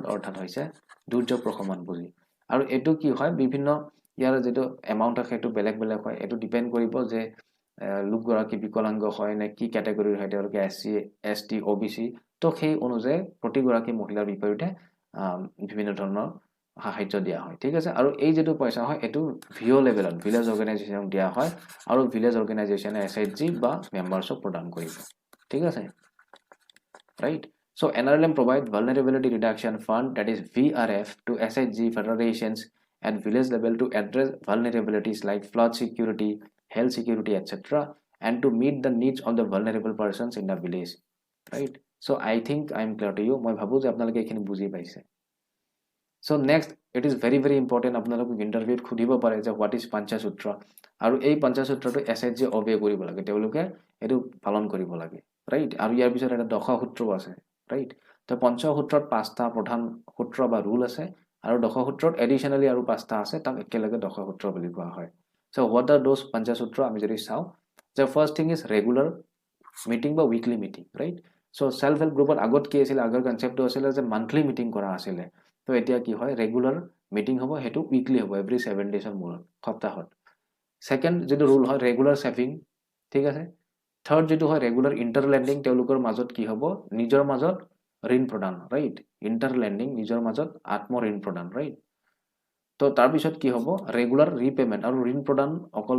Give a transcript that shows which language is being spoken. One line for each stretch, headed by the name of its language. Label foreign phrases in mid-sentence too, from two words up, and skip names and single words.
Assamese: অৰ্থাৎ হৈছে দুৰ্যোগ প্ৰশমন পুঁজি আৰু এটো কি হয় বিভিন্ন ইয়াৰ যেটো এমাউন্ট আছে এটো বেলেগ বেলেগ হয় এটো ডিপেন্ড কৰিব যে লোকগৰাকী বিকলাঙ্গ হয় নে কি ক্যাটাগৰীৰ হয় তেওঁলোকে SC ST OBC তো সেই অনুযায়ী প্ৰতিগৰাকী মহিলাৰ বিপৰীতে বিভিন্ন ধৰণৰ সাহায্য দিয়া হয় ঠিক আছে আৰু এই যেটো পইচা হয় এটো
English: VO level village organization
Assamese: দিয়া হয় আৰু
English: village organization
Assamese: SHG বা মেম্বাৰছক প্ৰদান কৰিব ঠিক আছে
English: right so NRLM provide vulnerability reduction fund that is VRF to SHG federations at village level to address vulnerabilities like flood security health security etc and to meet the needs of the vulnerable persons in the village right so I think I am clear to you
Assamese: মই ভাবু যে আপোনালোকে এখিনি বুজি পাইছে
English: so next it is very important
Assamese: আপোনালোকক ইন্টাৰভিউত খুদিব পাৰে যে
English: what is পঞ্চসূত্ৰ
Assamese: আৰু এই পঞ্চসূত্ৰটো SHG obey কৰিব লাগে তেওঁলোকে এটো পালন কৰিব লাগে right আৰু ইয়াৰ পিছত এটা দশসূত্ৰ আছে right তো পঞ্চসূত্ৰত পাঁচটা প্ৰধান সূত্ৰ বা ৰুল আছে আৰু দশসূত্ৰত এডিশনালি আৰু পাঁচটা আছে তাক একেলগে দশসূত্ৰ বুলি কোৱা হয়
English: so what are those
Assamese: পঞ্চসূত্ৰ আমি যদি চাও
English: the first thing is regular meeting
Assamese: বা
English: weekly meeting right
Assamese: so
English: self help
Assamese: গ্ৰুপত আগত কি আছিল আগৰ কনসেপ্টটো আছিল যে
English: monthly meeting
Assamese: কৰা আছিল তো এতিয়া কি হয়
English: regular meeting
Assamese: হ'ব হেতু উইকলি হ'ব
English: every 7 days
Assamese: মূৰত সপ্তাহত সেকেন্ড যেটো ৰুল হয়
English: regular saving
Assamese: ঠিক আছে থাৰ্ড যেটো হয়
English: regular interlending
Assamese: তেওঁলোকৰ মাজত কি হ'ব নিজৰ মাজত ঋণ প্ৰদান
English: right interlending
Assamese: নিজৰ মাজত আত্ম ঋণ প্ৰদান ৰাইট তো তাৰ পিছত কি হ'ব
English: regular repayment
Assamese: আৰু ঋণ প্ৰদান অকল